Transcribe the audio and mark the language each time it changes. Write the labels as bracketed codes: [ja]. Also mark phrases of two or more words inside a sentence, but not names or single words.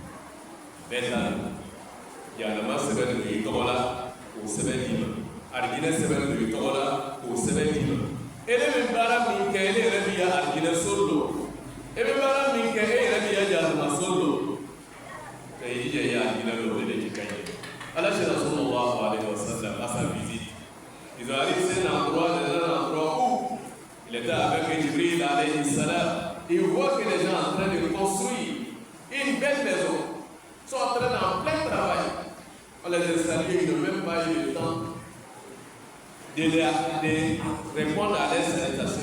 [bm] jahanama sɛbɛn don i tɔgɔ la k'o sɛbɛn d'i ma alijinɛ sɛbɛn don i tɔgɔ la k'o sɛbɛn d'i ma ele bɛ baara min kɛ ele yɛrɛ bɛ ya alijinɛ so don e bɛ baara min kɛ e yɛrɛ bɛ ya jahanama so don i jija i alijinɛ don o de ka ɲi Ala [ar] صلى الله عليه وسلم [fr] à sa visite ils ont arrivé dans l'endroit où il était avec Jibril [ar] عليه السلام. [fr] Il voit que les gens sont en train de construire une belle maison. Ils sont en train en plein travail. On les a salués, ils n'ont même pas eu le temps de répondre à leurs salutations.